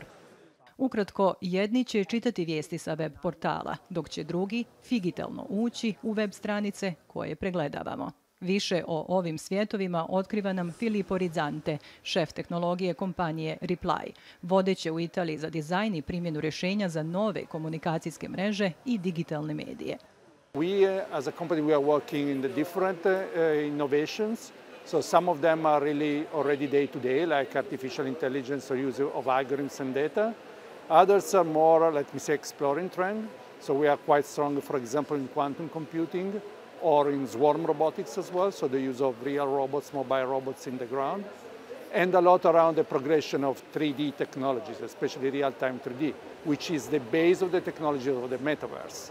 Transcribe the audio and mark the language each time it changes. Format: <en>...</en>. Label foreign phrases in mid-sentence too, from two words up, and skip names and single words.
<hr>Ukratko, jedni će čitati vijesti sa web portala, dok će drugi figitalno ući u web stranice koje pregledavamo. Više o ovim svjetovima otkriva nam Filippo Rizzante, šef tehnologije kompanije Reply, vodeće u Italiji za dizajn i primjenu rješenja za nove komunikacijske mreže i digitalne medije.</hr> <en>We, as a company, we are working in the different innovations. So some of them are really already day to day, like artificial intelligence or use of algorithms and data. Others are more, let me say, exploring trend. So we are quite strong, for example, in quantum computing or in swarm robotics as well, so the use of real robots, mobile robots in the ground, and a lot around the progression of 3D technologies, especially real-time 3D, which is the base of the technology of the Metaverse.</en>